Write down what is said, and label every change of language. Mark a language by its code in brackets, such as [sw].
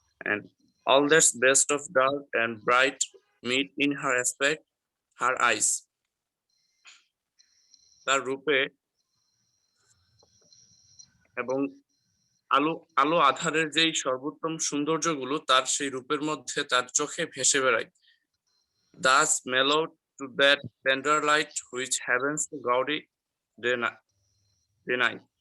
[en] And all that's best of dark and bright meet in her aspect, her eyes. [bn] তার রূপে এবং আলো আধারের যেই সর্বোত্তম সৌন্দর্যগুলো তার সেই রূপের মধ্যে তার চোখে ভেসে বেড়ায়। [en] Thus mellowed to that tender light which heaven's gaudy deny.